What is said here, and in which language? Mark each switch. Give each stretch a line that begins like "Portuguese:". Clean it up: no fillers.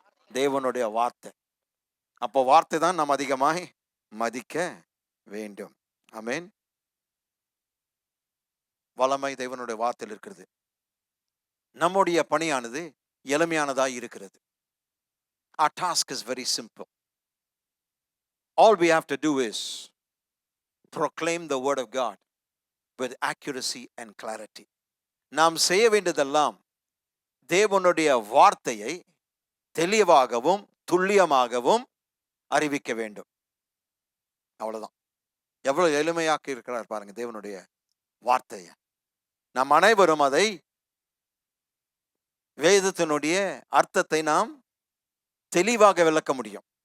Tamil: தேவனுடைய வார்த்தை. அப்போ வார்த்தை தான் நாம் அதிகமாய் மதிக்க வேண்டும். ஆமென். வல்லமை தேவனுடைய வார்த்தையில் இருக்கிறது. நம்முடைய பணியானது எளிமையானதாய் இருக்கிறது.
English: Our task is very simple. All we have to do is proclaim the word of God with accuracy and clarity.
Tamil: நாம் செய்ய வேண்டியதெல்லாம் தேவனுடைய வார்த்தையை தெளிவாகவும் துல்லியமாகவும் அறிவிக்க வேண்டும். அவ்வளவுதான். எவ்வளவு எளிமையாக்கி இருக்கிறார் பாருங்க தேவனுடைய வார்த்தையை. நாம் அனைவரும் அதை, வேதத்தினுடைய அர்த்தத்தை நாம் தெளிவாக விளக்க முடியும்.